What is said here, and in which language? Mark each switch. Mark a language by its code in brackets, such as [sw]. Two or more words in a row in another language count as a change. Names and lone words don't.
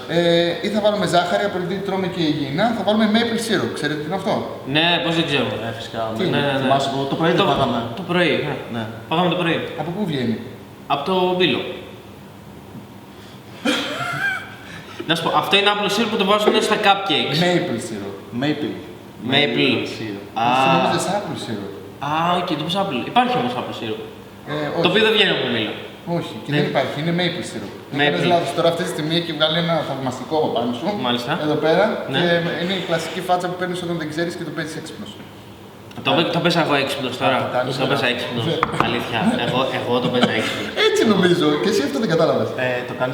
[el] Ή θα βάλουμε ζάχαρη, επειδή τρώμε και υγιεινά, θα βάλουμε [en] maple syrup. [el] Ξέρετε τι είναι αυτό? Ναι, πώς δεν ξέρω. Φυσικά. Ναι. Θυμάσαι το πρωί δεν πάγαμε. Το πρωί. Ναι. Πάγαμε το πρωί. Από πού βγαίνει? Από το μπύλο. Να σου πω, αυτό είναι απλό σύρου που το βάζουν στα cupcakes. [en] Maple syrup. [el] Maple. Maple. Αυτό νομίζεις [en] apple syrup. [el] Α, οκ, το πως apple. Υπάρχει όμως [en] apple syrup. [el] Όχι. Το οποίο δεν βγαίνει από το μπύλο. Όχι, και δεν υπάρχει, είναι [en] maple syrup. [el] Maple. Έκανες λάθος τώρα αυτή τη στιγμή και βγάλει ένα θαυμαστικό από πάνω σου. Μάλιστα. Εδώ πέρα. Ναι. Και είναι η κλασική φάτσα που παίρνεις όταν δεν ξέρεις και το παίζεις έξυπνος. Το πέσα εγώ έξυπνος τώρα. κατάλαβα. Το πέσα έξυπνος. Αλήθεια. Εγώ το πέσα έξυπνος. Έτσι έτσι νομίζω. Και εσύ αυτό δεν κατάλαβες. Το κάνεις